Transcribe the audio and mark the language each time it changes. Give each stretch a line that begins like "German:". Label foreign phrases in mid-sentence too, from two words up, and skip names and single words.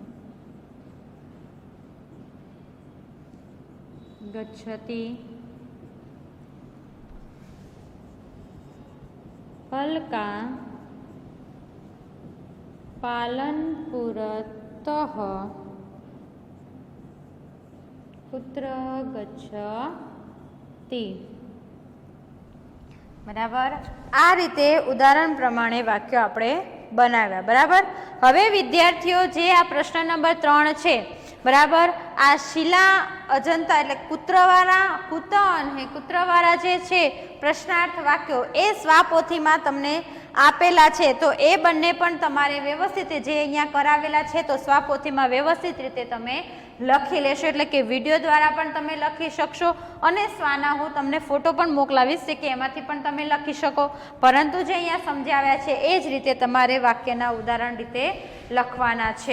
Sanskrit: गच्छति अलका पालनपुरतः कुत्र गच्छति।
Gujarati: બરાબર આ રીતે ઉદાહરણ પ્રમાણે વાક્ય આપણે બનાવ્યા। બરાબર હવે વિદ્યાર્થીઓ જે આ પ્રશ્ન નંબર 3 છે બરાબર આ શીલા અજંતા એટલે કૂત્રવાળા કૂત અને કૂત્રવાળા જે છે પ્રશ્નાર્થ વાક્યો એ સ્વાપોથીમાં તમને આપેલા છે તો એ બંને પણ તમારે વ્યવસ્થિત જે અહીંયા કરાવેલા છે તો સ્વાપોથીમાં વ્યવસ્થિત રીતે તમે લખી લેશો એટલે કે વિડિયો દ્વારા પણ તમે લખી શકશો અને સ્વાના હું તમને ફોટો પણ મોકલાવીશ કે એમાંથી પણ તમે લખી શકો પરંતુ જે અહીંયા સમજાવ્યા છે એ જ રીતે તમારે વાક્યના ઉદાહરણ રીતે લખવાના છે।